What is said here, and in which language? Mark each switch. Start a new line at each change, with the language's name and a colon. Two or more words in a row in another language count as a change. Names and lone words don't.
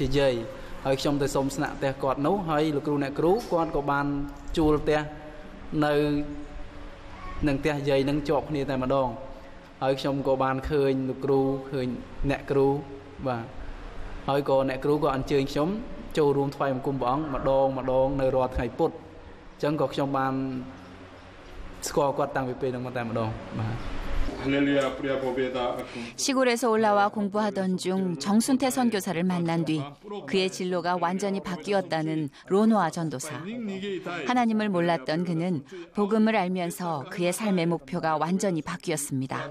Khmer: យាយហើយខ្ញុំទៅសូមស្នាក់ផ្ទះគាត់នោះហើយលោកគ្រូអ្នកគ្រូគាត់ក៏បានជួលផ្ទះនៅនឹងផ្ទះយាយនឹងជាប់គ្នាតែម្ដងហើយខ្ញុំក៏បានឃើញលោកគ្រូឃើញអ្នកគ្រូបាទហើយក៏អ្នកគ្រូក៏អញ្ជើញខ្ញុំចូលរួមថ្វាយបង្គំព្រះអង្គម្ដងនៅរាល់ថ្ងៃពុធអញ្ចឹងក៏ខ្ញុំបានស្គាល់គាត់តាំងពីពេលហ្នឹងមកតែម្ដងបាទ
Korean: 시골에서 올라와 공부하던 중 정순태 선교사를 만난 뒤 그의 진로가 완전히 바뀌었다는 로노아 전도사. 하나님을 몰랐던 그는 복음을 알면서 그의 삶의 목표가 완전히 바뀌었습니다.